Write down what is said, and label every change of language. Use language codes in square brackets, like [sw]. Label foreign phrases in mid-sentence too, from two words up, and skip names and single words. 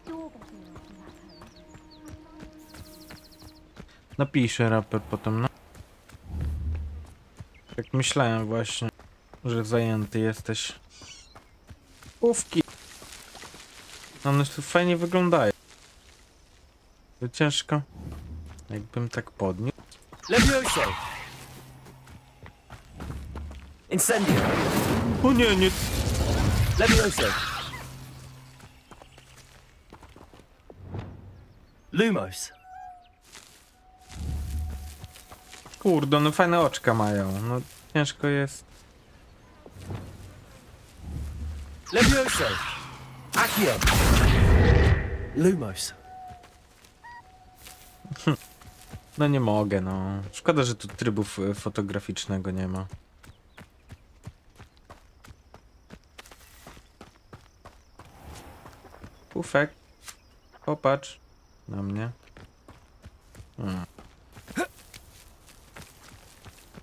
[pl] Napiszę raper potem, no. Jak myślałem właśnie, że zajęty jesteś. Ówki. One tu fajnie wyglądają. To ciężko. Jakbym tak podniósł. Levioso. Incendio. O nie, nie. Levioso. Lumos. Kurde, no fajne oczka mają. No ciężko jest. Levioso. Accio. Lumos. No nie mogę, no. Szkoda, że tu trybu fotograficznego nie ma. Pufek. Popatrz na mnie.